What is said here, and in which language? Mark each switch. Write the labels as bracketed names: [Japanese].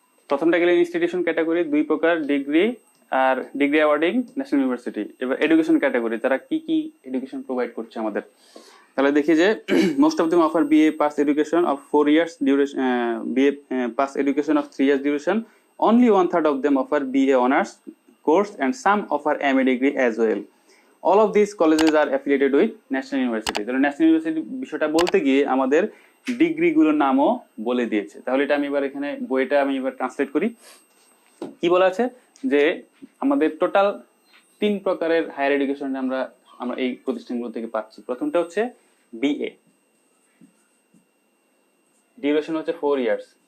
[Bangla] প্রথমটা গেলে institution category, 2 প্রকার, ডিগ্রি আর ডিগ্রি অ্যাওয়ার্ডিং ন্যাশনাল ইউনিভার্সিটি। এবার এডুকেশন ক্যাটাগরি, তারা কি কি এডুকেশন প্রোভাইড করছে আমাদের, তাহলে দেখি যে [English] most of them offer BA pass education of 4 years duration, [Bangla] BA pass education of 3 years duration. [English] Only 1/3 of them offer BA honors course and some offer MA degree as well. All of these colleges are affiliated with national university. [Bangla] তাহলে national university বিষয়টা বলতে গিয়ে আমাদের ডিগ্রিগুলোর নামও বলে দিয়েছে। তাহলে এটা আমি এবার এখানে বইটা আমি এবার ট্রান্সলেট করি। কি বলা আছে যে আমাদের টোটাল 3 প্রকারের হায়ার এডুকেশন আমরা এই প্রতিষ্ঠানগুলো থেকে পাচ্ছি। প্রথমটা হচ্ছে বিএ, ডিউরেশন হচ্ছে 4 ইয়ার্স।